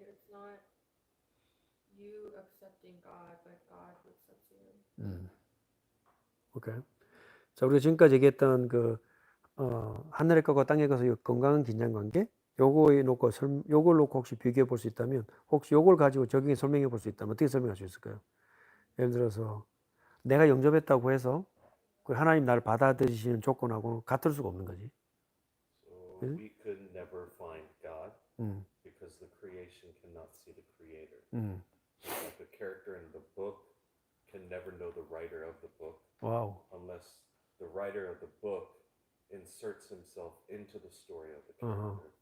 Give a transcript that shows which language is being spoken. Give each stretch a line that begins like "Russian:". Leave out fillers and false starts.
English: It's not you accepting God, but God who accepts you. 오케이.
Korean: 자, 우리가 지금까지 얘기했던 하늘의 것과 땅의 것의 건강한 긴장 관계, 요걸 놓고 혹시 비교해 볼 수 있다면, 혹시 요걸 가지고 적용해 설명해 볼 수 있다면 어떻게 설명할 수 있을까요? 예를 들어서 내가 영접했다고 해서 그 하나님 나를 받아들이시는 조건하고 같을 수가 없는 거지.
English: So we could never find God because the creation cannot see the creator. Like the character in the book can never know the writer of the book 와우. unless the writer of the book inserts himself into the story of the character.